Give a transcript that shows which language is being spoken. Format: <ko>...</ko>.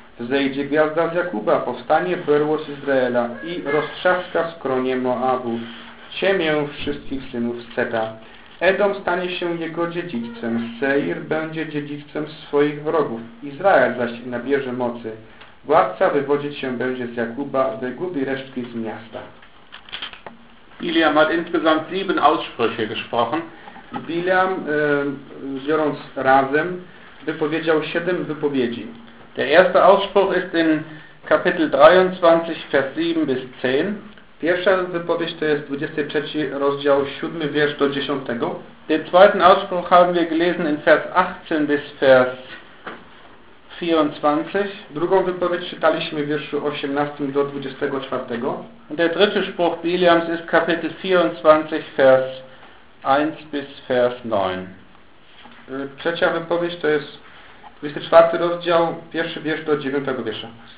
<pl>Zejdzie gwiazda z Jakuba, powstanie berło z Izraela i roztrzaska skronie Moabu, ciemię wszystkich synów Seta. Edom stanie się jego dziedzictwem, Seir będzie dziedzictwem swoich wrogów, Izrael zaś nabierze mocy. Władca wywodzić się będzie z Jakuba, wygubi resztki z miasta.</pl> <de>Bileam hat insgesamt 7 Aussprüche gesprochen.</de> <pl>Bileam, biorąc razem, wypowiedział 7 wypowiedzi.</pl> <de>Der erste Ausspruch ist in Kapitel 23, Vers 7 bis 10.</de> <pl>Pierwsza wypowiedź to jest 23 rozdział, 7 wiersz do 10.</pl> <de>Den zweiten Ausspruch haben wir gelesen in Vers 18 bis Vers 24.</de> <pl>Drugą wypowiedź czytaliśmy w wierszu 18 do 24.</pl> <de>Und der dritte Spruch Biliams ist Kapitel 24, Vers 1 bis Vers 9.</de> <pl>Trzecia wypowiedź to jest 24 rozdział, 1 wiersz do 9 wiersza.</pl>